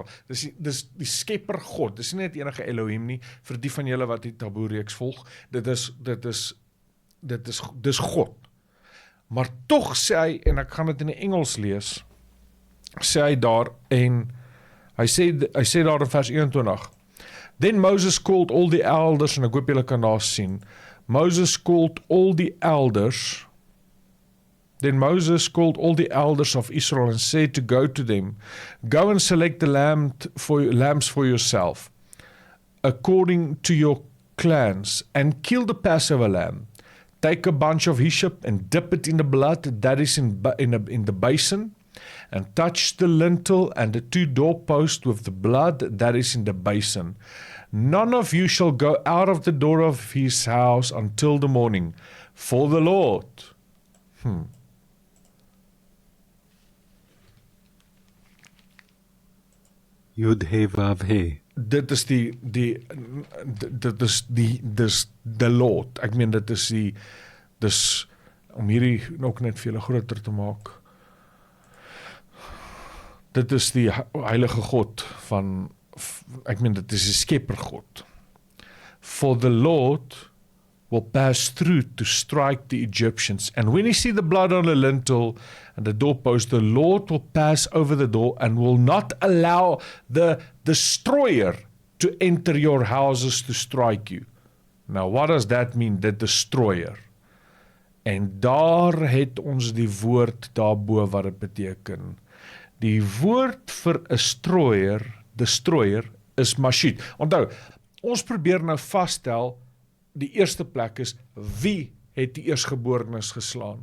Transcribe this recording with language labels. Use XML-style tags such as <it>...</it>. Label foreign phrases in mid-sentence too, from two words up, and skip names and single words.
<af>Dis die skepper God. Dis nie net enige Elohim nie, vir die van julle wat die taboe-reeks volg. Dit is God. Maar tog sê hy, en ek gaan dit in die Engels lees, sê hy daar, en hy sê daar in vers 21,</af> <en>Then Moses called all the elders,</en> <af>en ek hoop julle kan daar sien,</af> <en>Moses called all the elders, Then Moses called all the elders of Israel and said to go to them, Go and select the lambs for yourself, according to your clans, and kill the Passover lamb. Take a bunch of hyssop and dip it in the blood that is in the basin, and touch the lintel and the 2 doorposts with the blood that is in the basin. None of you shall go out of the door of his house until the morning, for the Lord.</en> <he>Yud He Vav He.</he> <af>Dit is dis</af> <en>the Lord.</en> <af>Ek meen dit is dis om hierdie ook net vir julle groter te maak. Dit is die heilige God van, ek meen dit is die skepper God.</af> <en>For the Lord will pass through to strike the Egyptians. And when you see the blood on the lintel and the doorpost, the Lord will pass over the door and will not allow the destroyer to enter your houses to strike you. Now, what does that mean, the destroyer?</en> <af>En daar het ons die woord daarbo wat dit beteken. Die woord vir 'n destroyer is mashit. Onthou, ons probeer nou vasstel, die eerste plek is, wie het die eersgeborenes geslaan?</af>